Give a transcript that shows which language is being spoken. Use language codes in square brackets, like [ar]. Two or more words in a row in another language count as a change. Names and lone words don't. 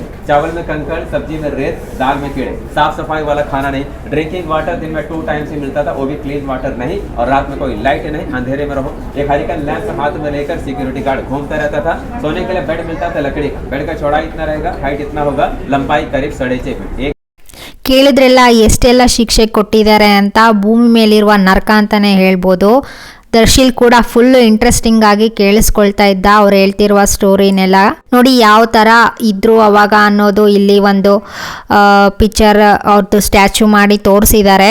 [hi] चावल में कंकड़, सब्जी में रेत, दाल में कीड़े, साफ सफाई वाला खाना नहीं। [en] drinking water [hi] दिन में 2 टाइम्स ही मिलता था, वो भी [en] clean water [hi] नहीं, और रात में कोई लाइट नहीं, अंधेरे में रहो। एक [en] hurricane lamp [hi] हाथ में लेकर [en] security guard [hi] घूमता रहता था। सोने के लिए बेड मिलता था लकड़ी का, बेड का चौड़ाई इतना रहेगा, हाइट इतना होगा, लंबाई करीब 6.5 फीट। [kn] ಕೇಳಿದ್ರೆಲ್ಲ ಎಷ್ಟೆಲ್ಲ ಶಿಕ್ಷೆ ಕೊಟ್ಟಿದ್ದಾರೆ ಅಂತ, ಭೂಮಿ ಮೇಲಿರುವ ನರಕ ಅಂತಲೇ ಹೇಳ್ಬೋದು. ದರ್ಶಿಲ್ ಕೂಡ [en] full interesting [kn] ಆಗಿ ಕೇಳಿಸ್ಕೊಳ್ತಾ ಇದ್ದ ಅವ್ರು ಹೇಳ್ತಿರುವ ಸ್ಟೋರಿನೆಲ್ಲ. ನೋಡಿ ಯಾವ ಥರ ಇದ್ರು ಅವಾಗ ಅನ್ನೋದು ಇಲ್ಲಿ ಒಂದು ಪಿಕ್ಚರ್ ಅವ್ರದ್ದು ಸ್ಟ್ಯಾಚು ಮಾಡಿ ತೋರಿಸಿದ್ದಾರೆ.